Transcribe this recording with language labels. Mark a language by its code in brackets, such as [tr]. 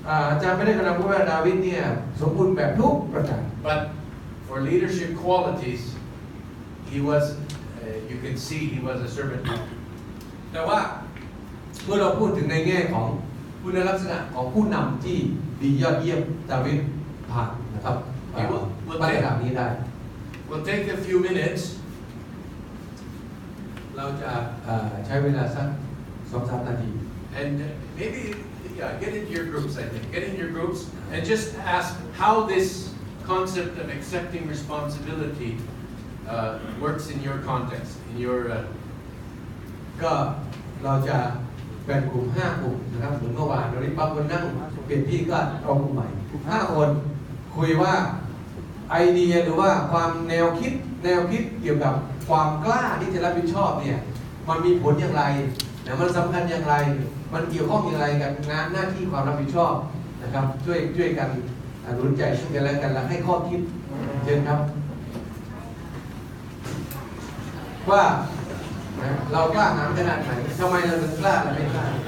[th] อาจารย์ไม่ได้กำลังพูดว่าดาวิดเนี่ยสมบูรณ์แบบทุกประการ [en] But for leadership qualities, he was, you can see he was a servant leader. [th] แต่ว่าเมื่อเราพูดถึงในแง่ของคุณลักษณะของผู้นำที่ดียอดเยี่ยมดาวิดผ่านนะครับมาตรฐานนี้ได้ [en] We'll take a few minutes. [th] เราจะใช้เวลาสัก 2-3 นาที [en] And maybe, get into your groups, I think. Get in your groups and just ask how this concept of accepting responsibility works in your context, in your... [th] ก็เราจะไป บ่งกลุ่ม5 กลุ่มนะครับเหมือนเมื่อวานวันนี้บางคนนั่งเปลี่ยนที่ก็เอากลุ่มใหม่5 คนคุยว่า ไอเดียหรือว่าความแนวคิดเกี่ยวกับความกล้าที่จะรับผิดชอบเนี่ยมันมีผลอย่างไรนะมันสำคัญอย่างไรมันเกี่ยวข้องอย่างไรกับงานหน้าที่ความรับผิดชอบนะครับช่วยกันหนุนใจซึ่งกันและกันและให้ข้อคิดเชิญครับว่าเรากล้าหาญขนาดไหนทำไมเราถึงกล้าและไม่กล้า